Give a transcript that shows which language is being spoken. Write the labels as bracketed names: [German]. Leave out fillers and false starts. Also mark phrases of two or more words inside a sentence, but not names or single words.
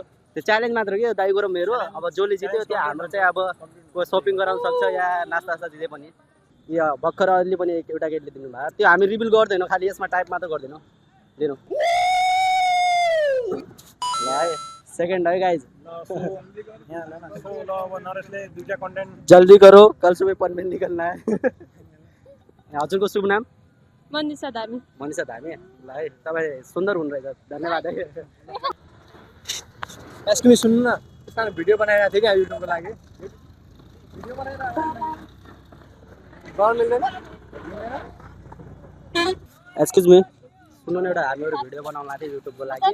[Nepali] त्यो च्यालेन्ज मात्र हो कि दाइको र मेरो। अब जसले जित्यो त्यो हाम्रो चाहिँ अब कोही सपिङ गराउन सक्छ या नास्ता जे पनि। यो भर्खर अहिले पनि एउटा केटीले दिनुभयो, त्यो हामी रिभिल गर्दैनौँ, खालि यसमा टाइप मात्र गर्दैनौँ। दिनु ल है, सेकेन्ड है गाइज। [Hindi] जल्दी करो, कल सुबह परमेंट निकलना है। [Nepali] हजुरको शुभ नाम? मनिषा धामी। मनिषा धामी। ल है, तपाईँ सुन्दर हुनुहुँदैछ, धन्यवाद है। [English] excuse me, [Nepali] सुन्नु न, सानो भिडियो बनाइरहेको थिएँ क्या युट्युबको लागि। [English] excuse me, [Nepali] सुन्नु न, एउटा हामीहरू भिडियो बनाउन लाग्थ्यो युट्युबको लागि।